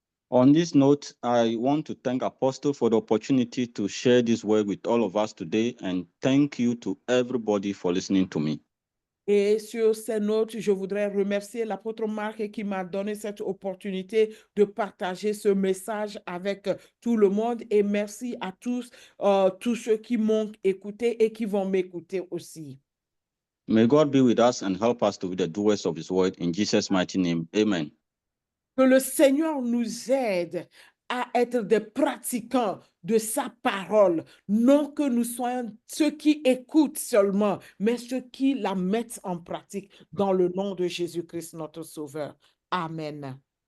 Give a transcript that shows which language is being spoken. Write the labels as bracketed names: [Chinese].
[English] On this note, I want to thank Apostle for the opportunity to share this word with all of us today, and thank you to everybody for listening to me. [French] Et sur ces notes, je voudrais remercier l'apôtre Marc qui m'a donné cette opportunité de partager ce message avec tout le monde. Et merci à tous ceux qui m'ont écouté et qui vont m'écouter aussi. [English] May God be with us and help us to be the doers of his word. In Jesus' mighty name, amen. [French] Que le Seigneur nous aide à être des pratiquants de sa parole, non que nous soyons ceux qui écoutent seulement, mais ceux qui la mettent en pratique dans le nom de Jésus-Christ, notre Sauveur. Amen.